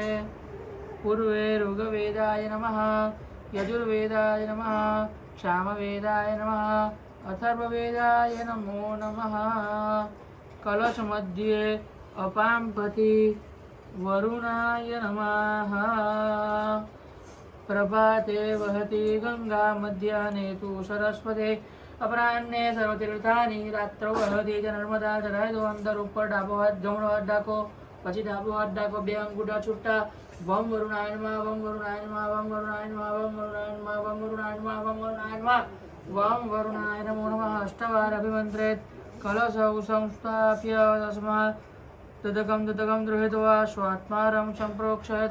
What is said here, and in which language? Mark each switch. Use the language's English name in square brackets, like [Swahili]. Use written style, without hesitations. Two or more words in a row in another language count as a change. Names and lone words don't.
[Sanskrit] પૂર્વે ઋગ્વેદાય નમઃ યજુર્વેદાય નમઃ સામવેદાય નમઃ અથર્વવેદાય નમો નમઃ. કલશ મધ્યે અપાંપતિ વરુણાય નમઃ. પ્રભાતે વહતી ગંગા મધ્યાહ્ને તુ સરસ્વતે अपराह्ने सर्वतीर्थानि रात्रौ वहति च नर्मदा. [Gujarati] ચઢાવી દો અંદર ઉપર ડાબો હાથ જમણો હાથ ડાકો પછી ડાબો હાથ ડાકો બે અંગૂઠા છૂટા. [Sanskrit] વમ વરુણાય નમઃ વમ વરુણાય નમઃ વમ વરુણાય નમઃ વમ વરુણાય નમઃ વમ વરુણાય નમઃ વમ વરુણાય નમઃ વમ વરુણાય નમો નમઃ અષ્ટવાર અભિમંત્રેત. કલશૌ સંસ્થાપ્ય તસ્માत् તદકમ દૃહિત્વા સ્વાત્મારમ સંપ્રોક્ષયત.